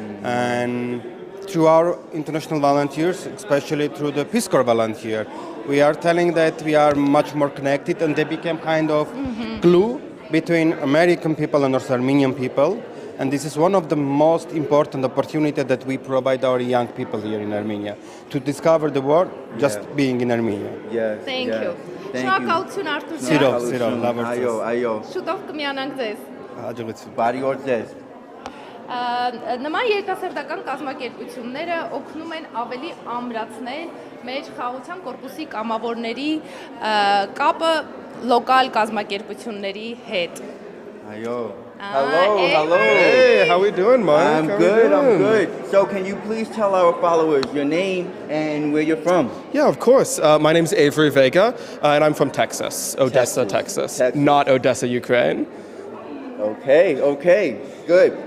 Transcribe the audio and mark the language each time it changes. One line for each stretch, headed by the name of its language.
English: And through our international volunteers, especially through the Peace Corps volunteer, we are telling that we are much more connected and they became kind of glue between American people and also Armenian people. And this is one of the most important opportunities that we provide our young people here in Armenia to discover the world just being in Armenia. Yes. Thank you. Thank
Armenian: Շնորհակալություն Արտուր ջան։ Սիրով, լավ օրհնություն։ Այո։ Շուտով կմիանանք ձեզ։ Հաջողություն։ Բարի օր ձեզ։ Նման երիտասարդական կազմակերպությունները օգնում են ավելի ամրացնել մեր խաղաղության կորպուսի կամավորների կապը լոկալ կազմակերպությունների հետ։ Այո։
English: Hey. Hello. Hey, how we doing, Mike? I'm good. So can you please tell our followers your name and where you're from? Yeah, of course. My name's Avery Vega, and I'm from Texas, Odessa, Texas. Not Odessa, Ukraine. Okay, good.